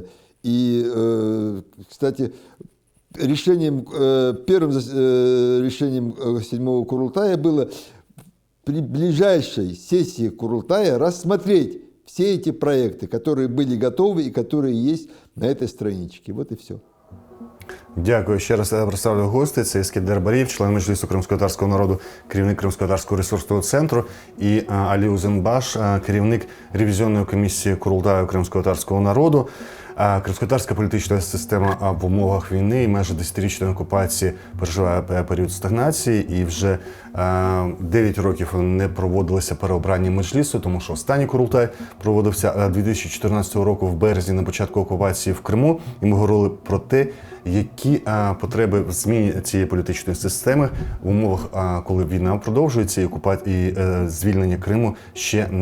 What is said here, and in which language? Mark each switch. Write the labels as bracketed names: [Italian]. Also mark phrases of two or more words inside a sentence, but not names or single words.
[Russian] И, кстати, первым решением 7-го Курултая было при ближайшей сессии Курултая рассмотреть все эти проекты, которые были готовы и которые есть на этой страничке. Вот и все. [Ukrainian] Дякую. Ще раз представлю гостей. Це Іскендер Барієв, член Меджлісу кримськотатарського народу, керівник Кримськотатарського ресурсного центру, і Алі Узенбаш, керівник ревізіонної комісії Курултаю кримськотатарського народу. Кримськотатарська політична система в умовах війни і майже 10-річної окупації переживає період стагнації, і вже 9 років не проводилося переобрання Меджлісу, тому що останній Курултай проводився 2014 року в березні на початку окупації в Криму, і ми говорили про те, які потреби в зміні цієї політичної системи в умовах, коли війна продовжується і звільнення Криму ще не відбулося.